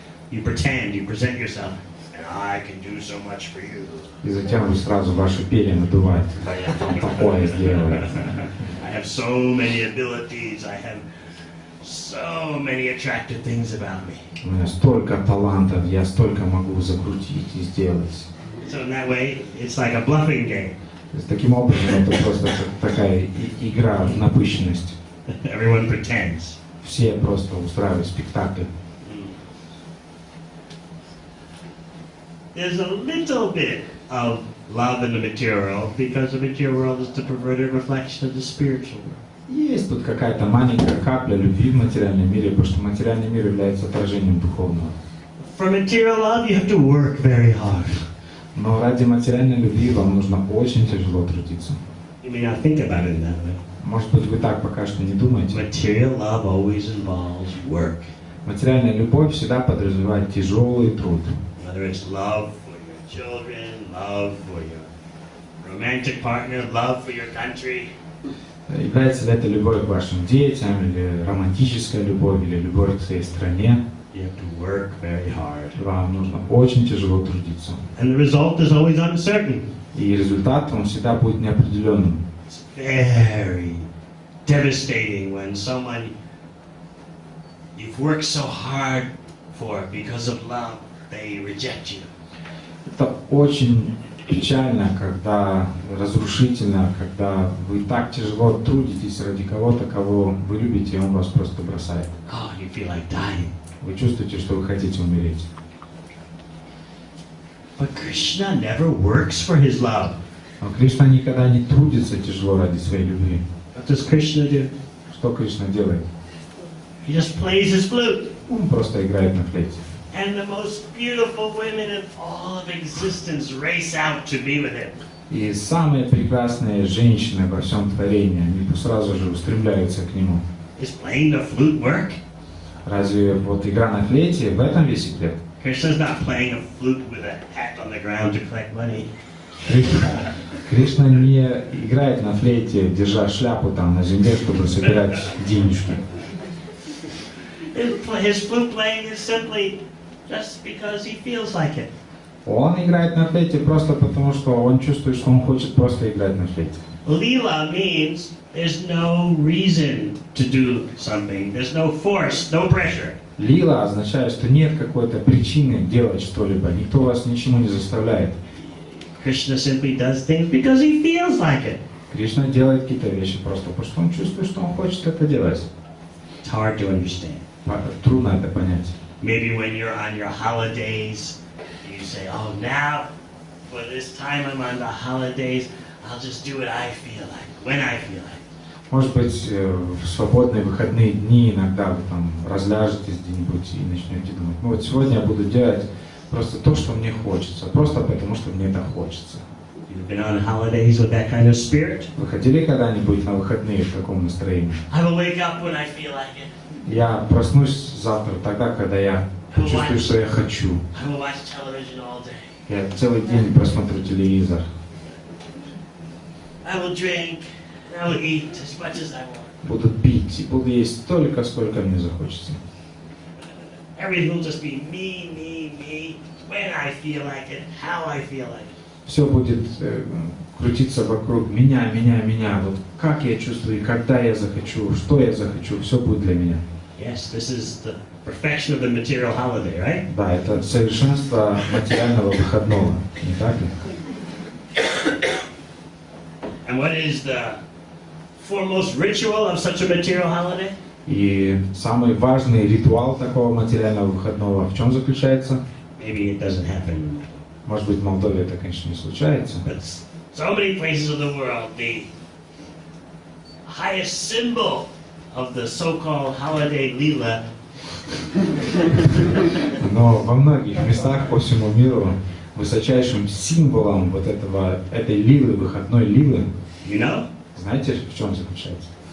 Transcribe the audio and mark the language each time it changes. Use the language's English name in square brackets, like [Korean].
[English] you pretend, you present yourself, and I can do so much for you. [Russian] И затем вы сразу ваши перья надуваете. Я там такое сделаю. [English] I have so many abilities. I have so many attractive things about me. [Russian] У меня столько талантов, я столько могу закрутить и сделать. [English] So in that way, it's like a bluffing game. [Russian] Таким образом, это просто такая игра в напыщенность. [English] Everyone pretends. [Russian] Все просто устраивают спектакль. [English] There's a little bit of love in the material world because the material world is the perverted reflection of the spiritual world. [Russian] Есть тут какая-то маленькая капля любви в материальном мире, потому что материальный мир является отражением духовного. [English] For material love, you have to work very hard. [Russian] Но ради материальной любви вам нужно очень тяжело трудиться. [English] You may not think about it in that way. [Russian] Может быть, вы так пока что не думаете. [English] Material love always involves work. [Russian] Материальная любовь всегда подразумевает тяжелый труд. [English] Whether it's love for your children, love for your romantic partner, love for your country. [Russian] Является ли это любовь к вашим детям, или романтическая любовь, или любовь к своей стране? [English] You have to work very hard. [Russian] Вам нужно очень тяжело трудиться. [English] And the result is always uncertain. [Russian] И результат, он всегда будет неопределенным. [English] It's very devastating when someone you've worked so hard for because of love, they reject you. [Russian] Это очень печально, когда разрушительно, когда вы так тяжело трудитесь ради кого-то, кого вы любите, и он вас просто бросает. [English] Oh, you feel like dying. [Russian] Вы чувствуете, что вы хотите умереть. [English] But Krishna never works for his love. [Russian] Но Кришна никогда не трудится тяжело ради своей любви. [English] What does Krishna do? [Russian] Что Кришна делает? [English] He just plays his flute. [Russian] Он просто играет на флейте. [English] And the most beautiful women in all of existence race out to be with him. [Russian] И самые прекрасные женщины во всем творении, они сразу же устремляются к нему. [English] Is playing the flute work? [Russian] Разве вот игра на флейте, в этом весь секрет? [English] Krishna's not playing a flute with a hat on the ground to collect money. [Russian] Кришна не играет на флейте, держа шляпу там на земле, чтобы собирать денежки. [English] His flute playing is simply just because he feels like it. [Russian] Он играет на флейте просто потому, что он чувствует, что он хочет просто играть на флейте. [English] Lila means there's no reason to do something. There's no force, no pressure. [Russian] Лила означает, что нет какой-то причины делать что-либо. Никто вас ничему не заставляет. [English] Krishna simply does things because he feels like it. [Russian] Кришна делает какие-то вещи просто потому, что он чувствует, что он хочет это делать. [English] It's hard to understand. [Russian] Трудно это понять. [English] Maybe when you're on your holidays, you say, oh, now, for this time I'm on the holidays, I'll just do what I feel like, when I feel like. [Russian] Может быть, в свободные выходные дни иногда вы там разляжетесь где-нибудь и начнете думать, ну вот сегодня я буду делать просто то, что мне хочется, просто потому, что мне это хочется. [English] You've been on holidays with that kind of spirit? [Russian] Вы ходили когда-нибудь на выходные в таком настроении? [English] I will wake up when I feel like it. [Russian] Я проснусь завтра тогда, когда я чувствую, что я хочу. [English] I will watch television all day. [Russian] Я целый день просмотрю телевизор. [English] I will drink and I will eat as much as I want. [Russian] Буду пить и буду есть столько, сколько мне захочется. [English] Everything will just be me, me, me, when I feel like it, how I feel like it. [Russian] Все будет крутиться вокруг меня, меня, меня. Вот как я чувствую, когда я захочу, что я захочу, все будет для меня. [English] Yes, this is the perfection of the material holiday, right? [Russian] Да, это совершенство материального выходного, не так ли? [English] And what is the foremost ritual of such a material holiday? [Russian] И самый важный ритуал такого материального выходного в чем заключается? [English] Maybe it doesn't happen. [Russian] Может быть, в Молдове это, конечно, не случается. [English] But so many places of the world, the highest symbol of the so-called holiday lila. [Russian] Но во многих местах по всему миру высочайшим символом вот этой лилы, выходной лилы, [English] You know? [Russian] знаете, в чем заключается?